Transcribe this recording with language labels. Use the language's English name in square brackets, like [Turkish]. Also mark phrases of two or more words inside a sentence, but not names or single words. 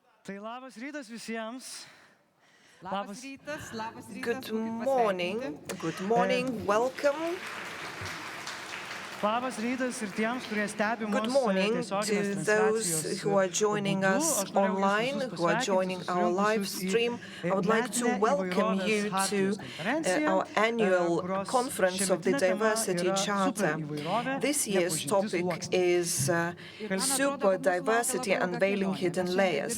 [Lithuanian] Tai labas rytas visiems. Labas rytas, labas rytas. [English] Good morning, welcome. [Lithuanian] Labas rytas ir tiems, kurie stebi mus [English] Good morning to those who are joining us online, who are joining our live stream. I would like to welcome you to our annual conference of the Diversity Charter. This year's topic is Superdiversity, Unveiling Hidden Layers.